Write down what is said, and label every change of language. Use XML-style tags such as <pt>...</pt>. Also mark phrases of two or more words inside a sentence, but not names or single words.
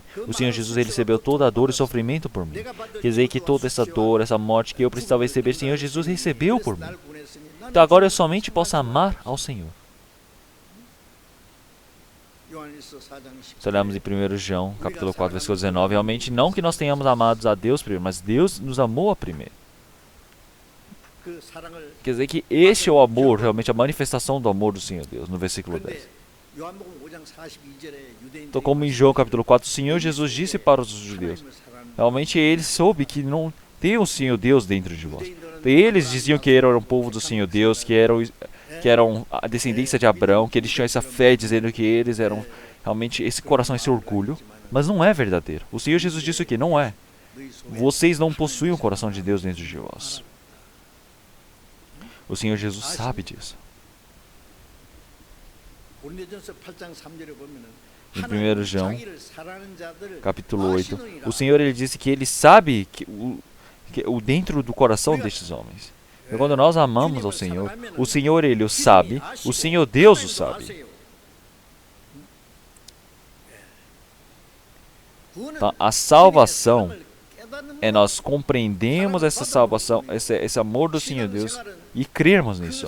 <pt>O Senhor Jesus, ele recebeu toda a dor e sofrimento por mim. Quer dizer que toda essa dor, essa morte que eu precisava receber, o Senhor Jesus recebeu por mim. Então agora eu somente posso amar ao Senhor. Se olharmos em 1 João, capítulo 4, versículo 19, realmente não que nós tenhamos amado a Deus primeiro, mas Deus nos amou a primeiro.</pt> <ko>그 사랑을</ko> <pt>Quer dizer que este é o amor, realmente a manifestação do amor do Senhor Deus, no versículo 10.</pt> <ko>근데 요한복음 5장 42절에 유대인들이</ko> <pt>Então, como em João capítulo 4, o Senhor Jesus disse para os judeus,</pt> <ko>하나님을 사랑하는</ko> <pt>realmente ele soube que não tem o Senhor Deus dentro de vós. Então, eles diziam que eram o povo do Senhor Deus, que eram a descendência de Abraão, que eles tinham essa fé dizendo que eles eram realmente esse coração, esse orgulho, mas não é verdadeiro. O Senhor Jesus disse o que? Não é.</pt> <ko>너희 속에</ko> <pt>Vocês não possuem o coração de Deus dentro de vós. O Senhor Jesus sabe disso.</pt> <ko>고린도전서 8장 3절에 보면은</ko> <pt>Em</pt> <ko>하나님은</ko> <pt>1 João,</pt> <ko>자기를 사랑하는 자들을</ko> <pt>capítulo 8,</pt> <ko>아시느니라.</ko> <pt>o Senhor ele disse que ele sabe que o dentro do coração destes homens. E quando nós amamos ao Senhor, o Senhor ele o sabe, o Senhor Deus o sabe. Então, a salvação é nós compreendemos essa salvação, esse amor do Senhor Deus e crermos nisso.</pt>